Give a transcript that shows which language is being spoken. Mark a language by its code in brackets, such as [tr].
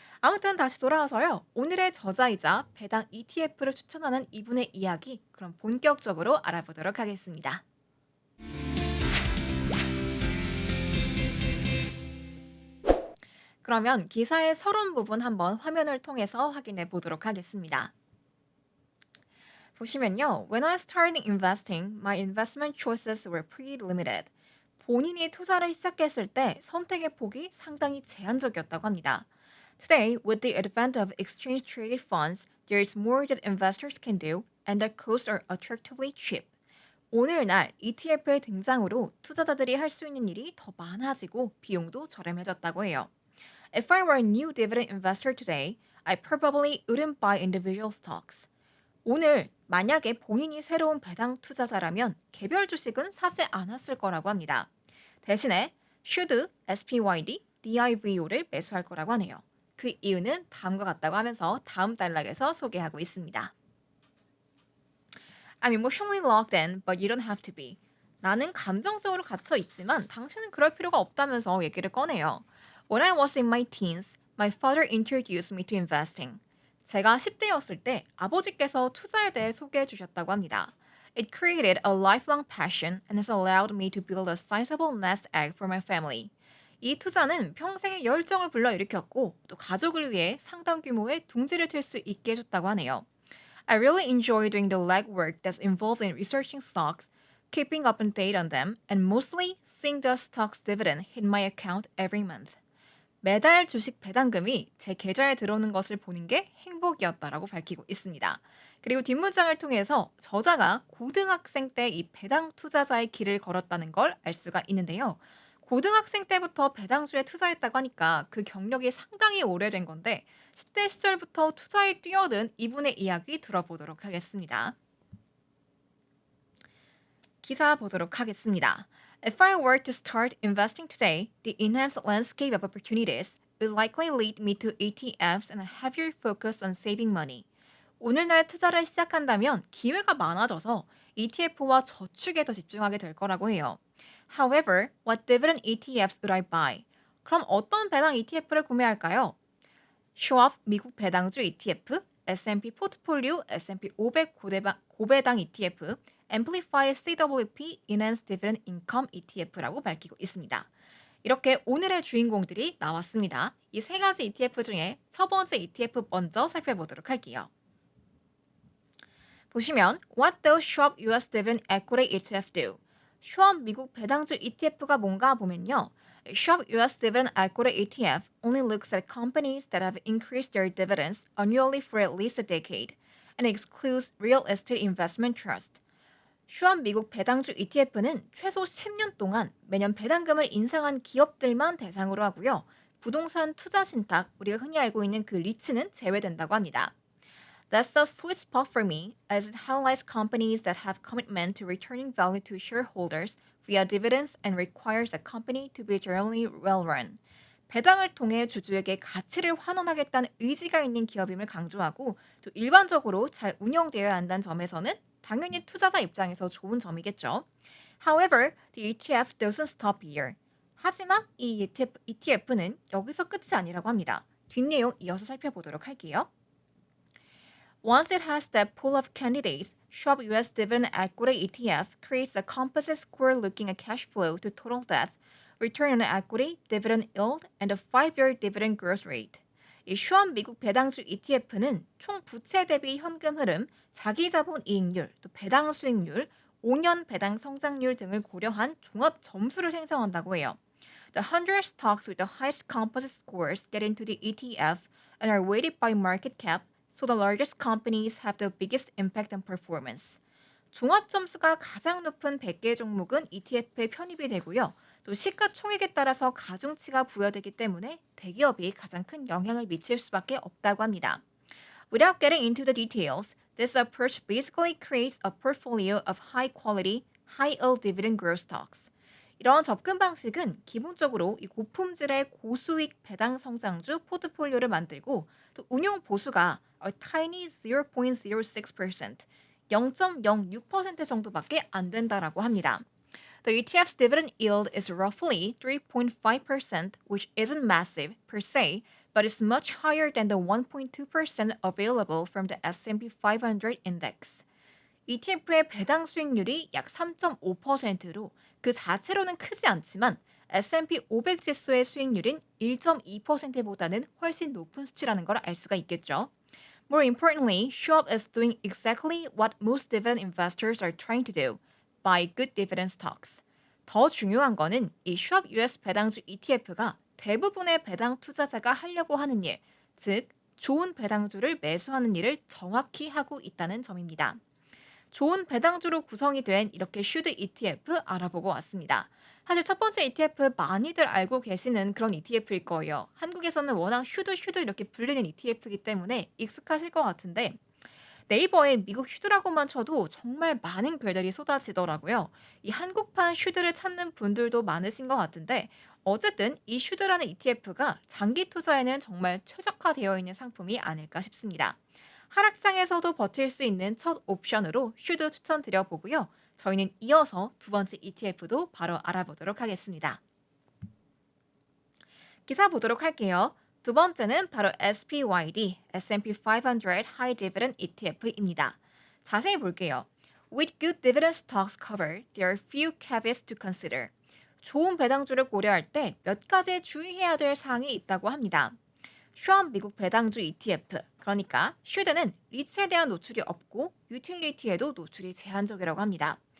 [ko] 아무튼 다시 돌아와서요. 오늘의 저자이자 배당 ETF를 추천하는 이분의 이야기 그럼 본격적으로 알아보도록 하겠습니다. 그러면 기사의 서론 부분 한번 화면을 통해서 확인해 보도록 하겠습니다. 보시면요. [en] When I started investing, my investment choices were pretty limited. [ko] 본인이 투자를 시작했을 때 선택의 폭이 상당히 제한적이었다고 합니다. [en] Today, with the advent of exchange-traded funds, there is more that investors can do, and the costs are attractively cheap. [ko] 오늘날 ETF의 등장으로 투자자들이 할 수 있는 일이 더 많아지고 비용도 저렴해졌다고 해요. [en] If I were a new dividend investor today, I probably wouldn't buy individual stocks. [ko] 오늘 만약에 본인이 새로운 배당 투자자라면 개별 주식은 사지 않았을 거라고 합니다. 대신에 should, SPYD, DIVO를 매수할 거라고 하네요. 그 이유는 다음과 같다고 하면서 다음 단락에서 소개하고 있습니다. [en] I'm emotionally locked in, but you don't have to be. [ko] 나는 감정적으로 갇혀 있지만 당신은 그럴 필요가 없다면서 얘기를 꺼내요. [en] When I was in my teens, my father introduced me to investing. [ko] 제가 10대였을 때 아버지께서 투자에 대해 소개해 주셨다고 합니다. [en] It created a lifelong passion and has allowed me to build a sizable nest egg for my family. [ko] 이 투자는 평생의 열정을 불러일으켰고 또 가족을 위해 상당 규모의 둥지를 틀 수 있게 해줬다고 하네요. [en] I really enjoy doing the legwork that's involved in researching stocks, keeping up on date on them, and mostly seeing the stock's dividend hit my account every month. [ko] 매달 주식 배당금이 제 계좌에 들어오는 것을 보는 게 행복이었다라고 밝히고 있습니다. 그리고 뒷문장을 통해서 저자가 고등학생 때 이 배당 투자자의 길을 걸었다는 걸 알 수가 있는데요. 고등학생 때부터 배당주에 투자했다고 하니까 그 경력이 상당히 오래된 건데 10대 시절부터 투자에 뛰어든 이분의 이야기 들어보도록 하겠습니다. 기사 보도록 하겠습니다. [en] If I were to start investing today, the enhanced landscape of opportunities would likely lead me to ETFs and a heavier focus on saving money. [ko] 오늘날 투자를 시작한다면 기회가 많아져서 ETF와 저축에 더 집중하게 될 거라고 해요. [en] However, what dividend ETFs would I buy? [ko] 그럼 어떤 배당 ETF를 구매할까요? 슈왑 미국 배당주 ETF, S&P 포트폴리오 S&P 500 고배당 ETF, Amplify CWP Enhanced Dividend Income ETF라고 밝히고 있습니다. 이렇게 오늘의 주인공들이 나왔습니다. 이 세 가지 ETF 중에 첫 번째 ETF 먼저 살펴보도록 할게요. 보시면 [en] What does Schwab US Dividend Equity ETF do? [ko] 슈왑 미국 배당주 ETF가 뭔가 보면요. [en] Schwab US Dividend Equity ETF only looks at companies that have increased their dividends annually for at least a decade and excludes real estate investment trust. [ko] 슈왑 미국 배당주 ETF는 최소 10년 동안 매년 배당금을 인상한 기업들만 대상으로 하고요. 부동산 투자 신탁, 우리가 흔히 알고 있는 그 리츠는 제외된다고 합니다. [en] That's the sweet spot for me, as it highlights companies that have commitment to returning value to shareholders via dividends and requires a company to be generally well run. [ko] 배당을 통해 주주에게 가치를 환원하겠다는 의지가 있는 기업임을 강조하고 또 일반적으로 잘 운영되어야 한다는 점에서는 당연히 투자자 입장에서 좋은 점이겠죠. [en] However, the ETF doesn't stop here. [ko] 하지만 이 ETF는 여기서 끝이 아니라고 합니다. 뒷내용 이어서 살펴보도록 할게요. [en] Once it has that pool of candidates, Schwab US Dividend Equity ETF creates a composite score looking at cash flow to total debt, return on equity, dividend yield, and a 5-year dividend growth rate. [ko] 이 슈왑 미국 배당주 ETF는 총 부채 대비 현금 흐름, 자기 자본 이익률, 또 배당 수익률, 5년 배당 성장률 등을 고려한 종합 점수를 생성한다고 해요. [en] The 100 stocks with the highest composite scores get into the ETF and are weighted by market cap, so the largest companies have the biggest impact on performance. [ko] 종합 점수가 가장 높은 100개 종목은 ETF에 편입이 되고요. 또 시가총액에 따라서 가중치가 부여되기 때문에 대기업이 가장 큰 영향을 미칠 수밖에 없다고 합니다. [en] Without getting into the details, this approach basically creates a portfolio of high-quality, high-yield dividend growth stocks. [ko] 이런 접근 방식은 기본적으로 이 고품질의 고수익 배당 성장주 포트폴리오를 만들고 또 운용 보수가 [en] a tiny [ko] 0.06%, 0.06% 정도밖에 안 된다라고 합니다. [en] The ETF's dividend yield is roughly 3.5%, which isn't massive per se, but is much higher than the 1.2% available from the S&P 500 index. [ko] ETF의 배당 수익률이 약 3.5%로 그 자체로는 크지 않지만 S&P 500 지수의 수익률인 1.2%보다는 훨씬 높은 수치라는 걸 알 수가 있겠죠. [en] More importantly, Schwab is doing exactly what most dividend investors are trying to do, buy good dividend stocks. [ko] 더 중요한 거는 이 슈왑 US 배당주 ETF가 대부분의 배당 투자자가 하려고 하는 일, 즉 좋은 배당주를 매수하는 일을 정확히 하고 있다는 점입니다. 좋은 배당주로 구성이 된 이렇게 슈드 ETF 알아보고 왔습니다. 사실 첫 번째 ETF 많이들 알고 계시는 그런 ETF일 거예요. 한국에서는 워낙 슈드 이렇게 불리는 ETF이기 때문에 익숙하실 것 같은데 네이버에 미국 슈드라고만 쳐도 정말 많은 글들이 쏟아지더라고요. 이 한국판 슈드를 찾는 분들도 많으신 것 같은데 어쨌든 이 슈드라는 ETF가 장기 투자에는 정말 최적화되어 있는 상품이 아닐까 싶습니다. 하락장에서도 버틸 수 있는 첫 옵션으로 슈드 추천드려 보고요. 저희는 이어서 두 번째 ETF도 바로 알아보도록 하겠습니다. 기사 보도록 할게요. 두 번째는 바로 SPYD, S&P 500 High Dividend ETF입니다. 자세히 볼게요. [en] With good dividend stocks covered, there are few caveats to consider. [ko] 좋은 배당주를 고려할 때 몇 가지 주의해야 될 사항이 있다고 합니다. 슈왑 미국 배당주 ETF, 그러니까 슈드는 리츠에 대한 노출이 없고 유틸리티에도 노출이 제한적이라고 합니다.